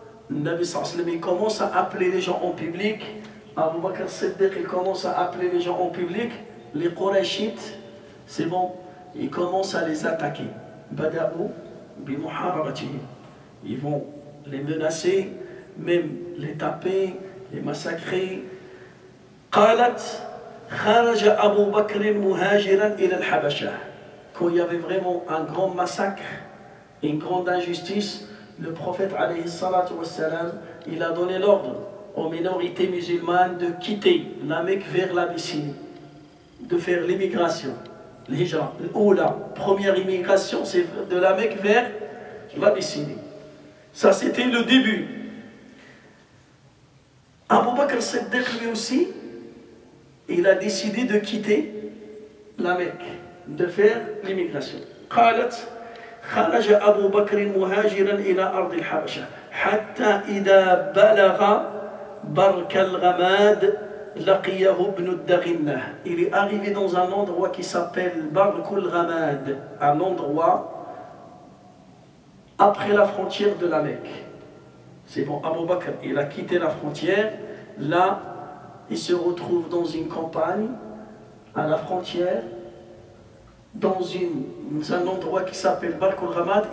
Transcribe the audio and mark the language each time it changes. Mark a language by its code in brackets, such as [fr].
[fr] Nabi [ar] sallallahu alayhi wa sallam, [fr] il commence à appeler les gens en public. Abu Bakr Siddiq, il commence à appeler les gens en public. Les Qurayshites, c'est bon, ils commencent à les attaquer. [ar] Bada'u bi muharabatihim. [fr] Ils vont les menacer, même les taper, les massacrer. [ar] قالت خرج أبو بكر مهاجرا إلى الحبشة. [fr] Quand il y avait vraiment un grand massacre, une grande injustice, le prophète [ar] alayhi salatu wassalam, [fr] il a donné l'ordre aux minorités musulmanes de quitter la Mecque vers l'Abyssinie, de faire l'immigration, l'hijra. Ou la première immigration, c'est de la Mecque vers l'Abyssinie. Ça, c'était le début. Abu Bakr Siddiq, lui aussi, il a décidé de quitter la Mecque, de faire l'immigration. [ar] قالت خرج أبو بكر مهاجرا إلى أرض الحبشة حتى إذا بلغ برك الغماد لقيه ابن الدغنة. [fr] Il est arrivé dans un endroit qui s'appelle Barkul Ghamad, un endroit après la frontière de la Mecque. C'est bon, Abu Bakr, il a quitté la frontière. Là, il se retrouve dans une campagne, à la frontière, dans un endroit qui s'appelle Barkul Ghamad.